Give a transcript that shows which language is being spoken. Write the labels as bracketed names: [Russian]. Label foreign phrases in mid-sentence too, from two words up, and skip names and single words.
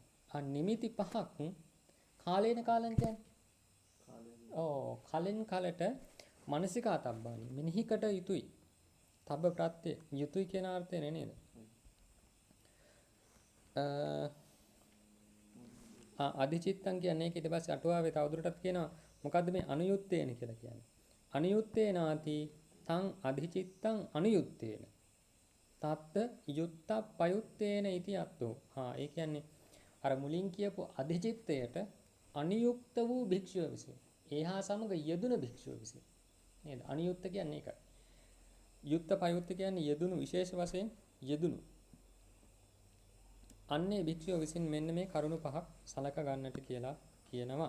[Sinhala] නිමිති පහක් [Pali] කාලේන කාලං [Sinhala] කියන්නේ කලින් කලට මනසිකාතබ්බානි මෙනෙහිකට යුතුයි. තබ්බ ප්‍රත්‍ය යුතුයි කියන අර්ථය නේද? අධිචිත්තං කියන්නේ ඒක ඊට පස්සේ අටුවාවේ තවදුරටත් කියනවා මොකද්ද මේ අනුයුත්තේන කියලා කියන්නේ. [Pali] අනුයුත්තේනාති තං අධිචිත්තං අනුයුත්තේන. තත්ත යුත්ත පයුත්තේන ඉති අත්තෝ. [Sinhala] ඒ කියන්නේ අර මුලින් කියපු අධිචිත්තයට අනියුක්ත වූ භික්ෂුව විසින් ඒහා සමග යෙදුන භික්ෂුව විසින් නේද? අනියුක්ත කියන්නේ ඒකයි. යුත්ත පයුත්ත කියන්නේ යෙදුණු විශේෂ වශයෙන් යෙදුණු. අන්නේ භික්ෂුව විසින් මෙන්න මේ කරුණු පහක් සලක ගන්නට කියලා කියනවා.